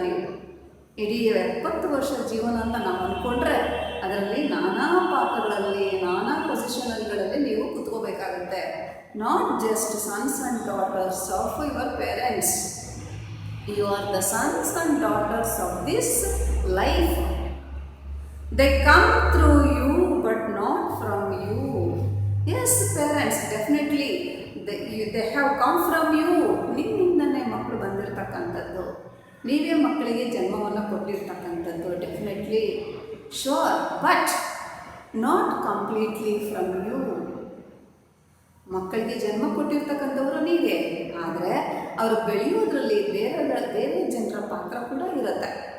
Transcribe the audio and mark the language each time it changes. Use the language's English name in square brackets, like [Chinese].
[Kannada] ನೀವು ಇಡೀ 70 ವರ್ಷ ಜೀವನ ಅಂತ ನಾವು ಅಂದ್ಕೊಂಡ್ರೆ ಅದರಲ್ಲಿ ನಾನಾ ಪಾತ್ರಗಳಲ್ಲಿ, ನಾನಾ ಪೊಸಿಷನ್ಗಳಲ್ಲಿ ನೀವು ಕೂತ್ಕೋಬೇಕಾಗುತ್ತೆ. [English] Not just sons and daughters of your parents, you are the sons and daughters of this life. They come through you but not from you. Yes parents, definitely they have come from you. [Kannada] ನಿಮ್ಮಿಂದನೇ ಮಕ್ಕಳು ಬಂದಿರತಕ್ಕಂಥದ್ದು, ನೀವೇ ಮಕ್ಕಳಿಗೆ ಜನ್ಮವನ್ನು ಕೊಟ್ಟಿರ್ತಕ್ಕಂಥದ್ದು. [English] Definitely sure, but not completely from you. [Kannada] ಮಕ್ಕಳಿಗೆ ಜನ್ಮ ಕೊಟ್ಟಿರ್ತಕ್ಕಂಥವ್ರು ನೀವೇ. ಆದರೆ ಅವರು ಬೆಳೆಯೋದ್ರಲ್ಲಿ ಬೇರೆ ಜನರ ಪಾತ್ರ ಕೂಡ ಇರುತ್ತೆ.